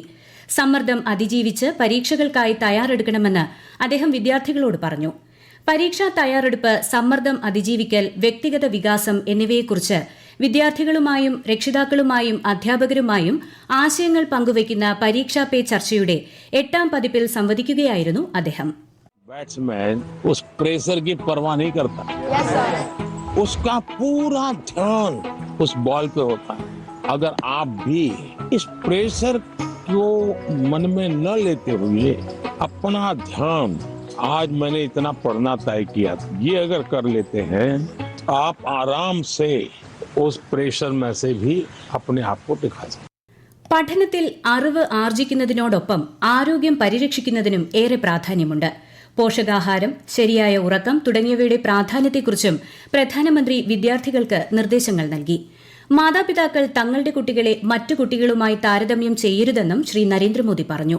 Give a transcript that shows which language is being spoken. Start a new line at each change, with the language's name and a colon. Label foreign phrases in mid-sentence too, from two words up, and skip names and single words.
Malayalam: സമ്മർദ്ദം അതിജീവിച്ച് പരീക്ഷകൾക്കായി തയ്യാറെടുക്കണമെന്ന് അദ്ദേഹം വിദ്യാർത്ഥികളോട് പറഞ്ഞു. പരീക്ഷാ തയ്യാറെടുപ്പ്, സമ്മർദ്ദം അതിജീവിക്കൽ, വ്യക്തിഗത വികാസം എന്നിവയെക്കുറിച്ച് വിദ്യാർത്ഥികളുമായും രക്ഷിതാക്കളുമായും അധ്യാപകരുമായും ആശയങ്ങൾ പങ്കുവയ്ക്കുന്ന പരീക്ഷാ പേ ചർച്ചയുടെ 8ാം പതിപ്പിൽ സംവദിക്കുകയായിരുന്നു അദ്ദേഹം.
Hindi: बैट्समैन उस प्रेशर की परवाह नहीं करता. उसका पूरा ध्यान उस बॉल पे होता है. अगर आप भी इस प्रेशर को मन में न लेते हुए अपना ध्यान, आज मैंने इतना पढ़ना तय किया, ये अगर कर लेते हैं, आप आराम से उस प्रेशर में से भी अपने आप को दिखा सकते.
Malayalam: പഠനത്തിൽ അറിവ് ആർജിക്കുന്നതിനോടൊപ്പം ആരോഗ്യം പരിരക്ഷിക്കുന്നതിനും ഏറെ പ്രാധാന്യമുണ്ട്. പോഷകാഹാരം, ശരിയായ ഉറക്കം തുടങ്ങിയവയുടെ പ്രാധാന്യത്തെക്കുറിച്ചും പ്രധാനമന്ത്രി വിദ്യാർത്ഥികൾക്ക് നിർദ്ദേശങ്ങൾ നൽകി. മാതാപിതാക്കൾ തങ്ങളുടെ കുട്ടികളെ മറ്റു കുട്ടികളുമായി താരതമ്യം ചെയ്യരുതെന്നും ശ്രീ നരേന്ദ്രമോദി പറഞ്ഞു.